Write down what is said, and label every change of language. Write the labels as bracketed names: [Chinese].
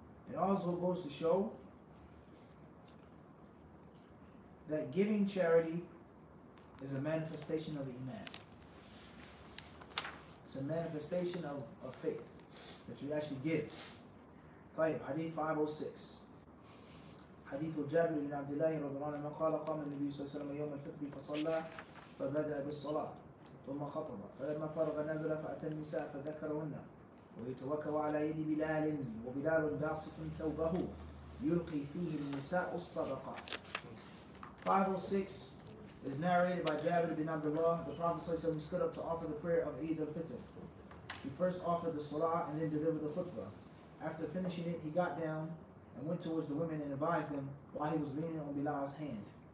[English] It also goes to show that giving charity is a manifestation of the iman. It's a manifestation of faith that you actually give. Hadith 506. [Arabic] حديث جابر بن عبد الله رضي الله عنه قال قام النبي صلى الله عليه وسلم يوم الفطر فصلى فبدأ بالصلاة ثم خطب فلما فرغ نزل فأتى النساء فذكرهن ويتوكل على يد بلال وبلال باسط ثوبه يلقي فيه النساء الصدقة. [English] 506 is narrated by Jabir bin Abdullah. The Prophet ﷺ stood up to offer the prayer of Eid al-Fitr. He first offered the salah and then delivered the khutbah. After finishing it, he got down and went towards the women and advised them while he was leaning on Bilal's hand.